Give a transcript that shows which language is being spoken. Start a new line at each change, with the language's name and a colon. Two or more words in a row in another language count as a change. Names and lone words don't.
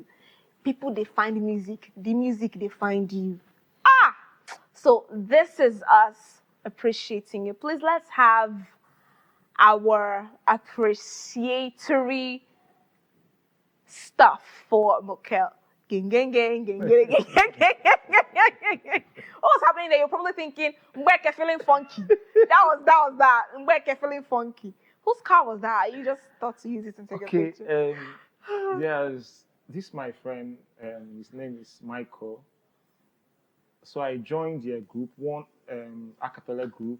English: People, they find music. The music, they find you. So this is us appreciating you. Please, let's have our appreciatory stuff for Moquel. Gang, gang, gang, gang, gang, gang, gang, gang, gang, gang. What was happening there? You're probably thinking, Mbeke feeling funky. That was that. Mbeke feeling funky. Whose car was that? You just thought to use it and take a picture. This is my friend. His name is Michael. So I joined their group, one a cappella group.